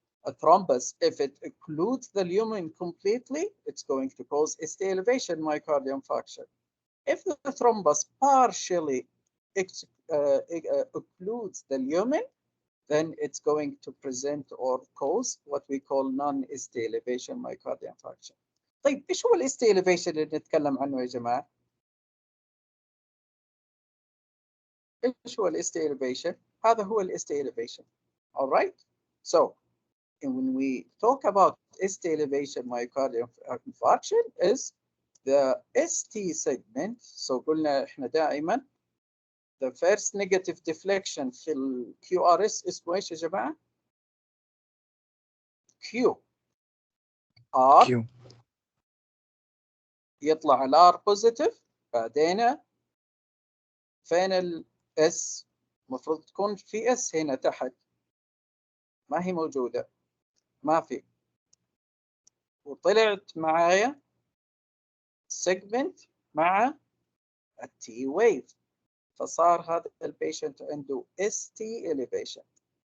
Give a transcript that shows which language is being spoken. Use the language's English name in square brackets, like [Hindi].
[English] A thrombus, if it occludes the lumen completely, it's going to cause ST elevation myocardial infarction. If the thrombus partially occludes the lumen, then it's going to present or cause what we call non-ST elevation myocardial infarction. [Arabic] طيب ايش هو الاس تي elevation اللي نتكلم عنه يا جماعه؟ ايش هو الاس تي elevation؟ هذا هو الاس تي elevation. [English] All right. So when we talk about ST elevation myocardial infarction is the ST segment. [Arabic] So قلنا احنا دائما [English] the first negative deflection [Arabic] في ال QRS اسمه ايش يا جماعه؟ Q R [English] Q. [Arabic] يطلع الار بوزيتيف، بعدين فين الاس؟ المفروض تكون في اس هنا تحت، ما هي موجوده، ما في، وطلعت معايا سيجمنت مع التي ويف، فصار هذا البيشنت عنده اس تي elevation.